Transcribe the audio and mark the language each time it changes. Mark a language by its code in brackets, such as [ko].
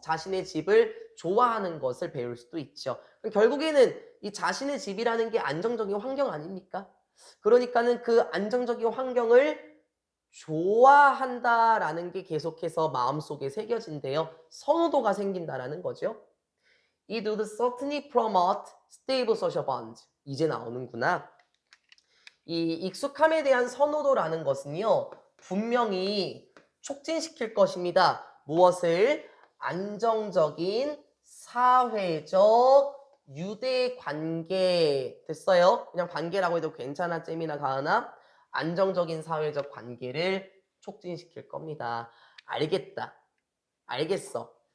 [ko] 자신의 집을 좋아하는 것을 배울 수도 있죠. 그럼 결국에는 이 자신의 집이라는 게 안정적인 환경 아닙니까? 그러니까는 그 안정적인 환경을 좋아한다라는 게 계속해서 마음속에 새겨진대요. 선호도가 생긴다라는 거죠. [en] It would certainly promote stable social bonds. [ko] 이제 나오는구나. 이 익숙함에 대한 선호도라는 것은요, 분명히 촉진시킬 것입니다. 무엇을? 안정적인 사회적 유대 관계. 됐어요? 그냥 관계라고 해도 괜찮아, 잼이나 가은아? 안정적인 사회적 관계를 촉진시킬 겁니다. 알겠다. 알겠어.